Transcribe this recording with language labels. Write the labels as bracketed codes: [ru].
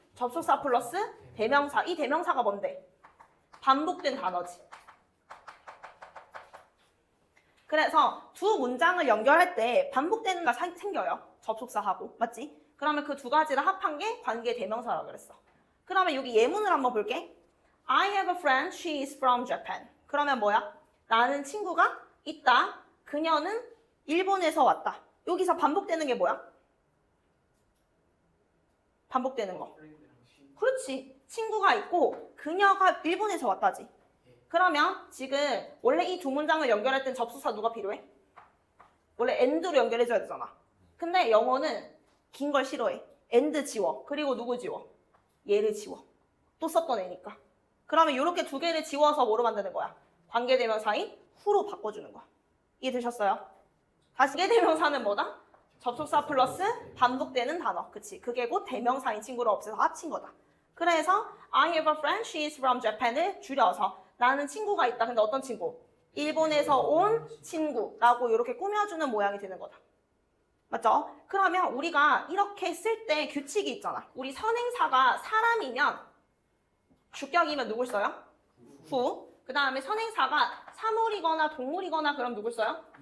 [ko] 접속사 플러스 대명사. 이 대명사가 뭔데? 반복된 단어지. 그래서 두 문장을 연결할 때 반복되는 게 생겨요. 접속사하고. 맞지? 그러면 그 두 가지를 합한 게 관계대명사라고 그랬어. 그러면 여기 예문을 한번 볼게. [en] I have a friend, she is from Japan. [ko] 그러면 뭐야? 나는 친구가 있다. 그녀는 일본에서 왔다. 여기서 반복되는 게 뭐야? 반복되는 거. 그렇지. 친구가 있고 그녀가 일본에서 왔다지. 그러면 지금 원래 이 두 문장을 연결할 땐 접속사 누가 필요해? 원래 and로 연결해줘야 되잖아. 근데 영어는 긴 걸 싫어해. and 지워. 그리고 누구 지워? 얘를 지워. 또 썼던 애니까. 그러면 이렇게 두 개를 지워서 뭐로 만드는 거야? 관계대명사인 who로 바꿔주는 거야. 이해되셨어요? 다시 관계대명사는 뭐다? 접속사 플러스 반복되는 단어. 그치? 그게 곧 대명사인 친구를 없애서 합친 거다. 그래서 [en] I have a friend, she is from Japan [ko] 을 줄여서 나는 친구가 있다. 근데 어떤 친구? 일본에서 온 친구라고 이렇게 꾸며주는 모양이 되는 거다. 맞죠? 그러면 우리가 이렇게 쓸 때 규칙이 있잖아. 우리 선행사가 사람이면 주격이면 누굴 써요? [en] who. [ko] 그 다음에 선행사가 사물이거나 동물이거나 그럼 누굴 써요?